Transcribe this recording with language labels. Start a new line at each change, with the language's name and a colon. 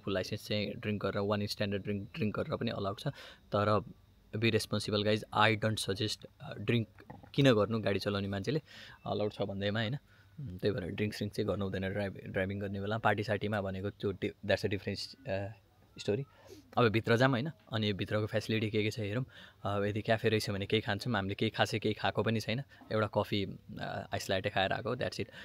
Nepali: फुल licence चाहिँ drink गरेर 1 standard drink गरेर पनि अलाउड छ। तर
English: be responsible guys, I don't suggest drink
Nepali: किन गर्नु गाडी चलाउने मान्छेले, अलाउड छ भन्दैमा होइन। त्यही भएर ड्रिङ्क चाहिँ गर्नु हुँदैन ड्राइभिङ गर्ने बेला। पार्टी सार्टीमा भनेको त्यो
English: That's a different story.
Nepali: अब भित्र जाऊँ हैन, अनि भित्रको फेसिलिटी के छ हेरौँ। यदि क्याफे रहेछ भने केही खान्छौँ, हामीले केही खासै केही खाएको पनि छैन, एउटा कफी आइस लाटे खाएर आएको,
English: That's it.